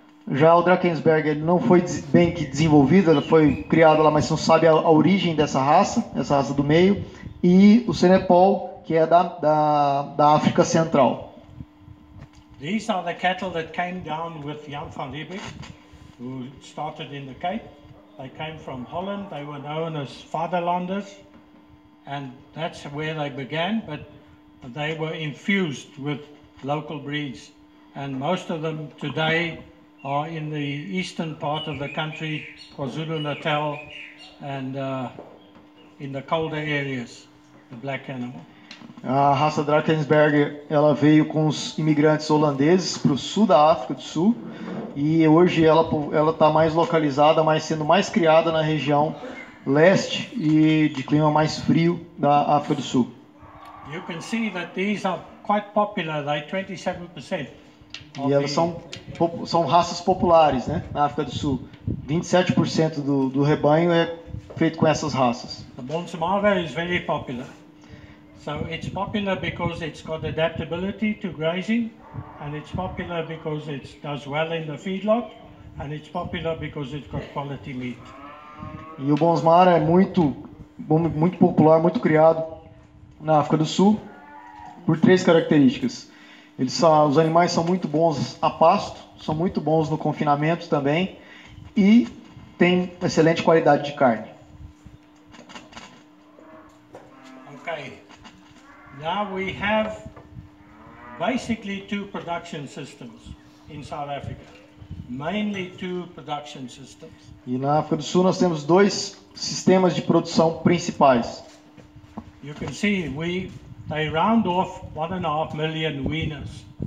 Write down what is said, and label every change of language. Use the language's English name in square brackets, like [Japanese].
[Portuguese] Já o Drakensberg ele não foi bem que desenvolvido, ela foi criada lá, mas não sabe a origem dessa raça do meio, e o Senepal, que é da África Central. [English] These are the cattle that came down with Jan van Riebeeck, who started in the Cape. They came from Holland. They were known as Vaderlanders, and that's where they began, but they were infused with local breeds. And most of them today are in the eastern part of the country, KwaZulu-Natal, and in the colder areas, the black animal. [Portuguese] A raça Drakensberg ela veio com os imigrantes holandeses para o sul da África do Sul e hoje ela está mais localizada, sendo mais criada na região leste e de clima mais frio da África do Sul. [English] You can see that these are quite popular. They're 27%. [Portuguese] E elas são raças populares, né, na África do Sul. 27% do rebanho é feito com essas raças. [English] The Bonsmara is very popular. So it's popular because it's got adaptability to grazing, and it's popular because it does well in the feedlot, and it's popular because it's got quality meat. [Portuguese] E o Bonsmara é muito popular, muito criado na África do Sul por 3 características. Os animais são muito bons a pasto, são muito bons no confinamento também e tem excelente qualidade de carne. [English] Okay. Now we have basically 2 production systems in South Africa. mainly two production systems. [Portuguese] E na África do Sul nós temos dois sistemas de produção principais. [English] You can see they round off 1.5 million weaners.